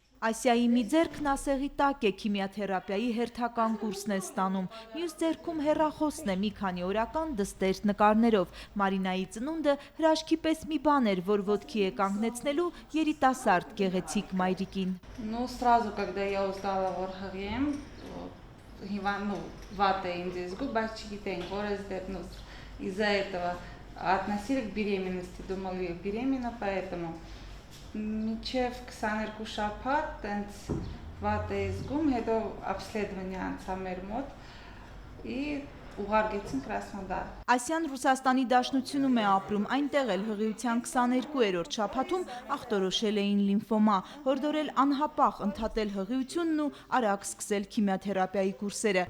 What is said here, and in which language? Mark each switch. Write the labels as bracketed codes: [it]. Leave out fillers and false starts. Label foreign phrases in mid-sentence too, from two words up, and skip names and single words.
[hy] Ասիայի մի ձեռքն ասեղի տակ է, քիմիաթերապիայի հերթական կուրսն է ստանում, մյուս ձեռքում հեռախոսն է մի քանի օրական դստեր նկարներով։ Մարինայի ծնունդը հրաշքի պես մի բան էր, որ ոտքի է կանգնեցնելու երիտասարդ գեղեցիկ մայրիկին։ [ru] Сразу, когда я узнала, [hy] որ հղի եմ, վատ էին զգում, բայց չգիտեին, որ ես [ru] из-за этого относили к беременности, думали, беременна, поэтому [hy] մինչև 22 շաբաթ տենց վատ էի զգում, հետո обследование անցա մեր մոտ и ուղարկեցին Կրասնոդար։ Ասիան Ռուսաստանի Դաշնությունում է ապրում, այնտեղ էլ հղիության 22-րդ շաբաթում ախտորոշել էին լիմֆոմա, հորդորել անհապաղ ընդհատել հղիությունն ու արագ սկսել քիմիաթերապիայի կուրսերը։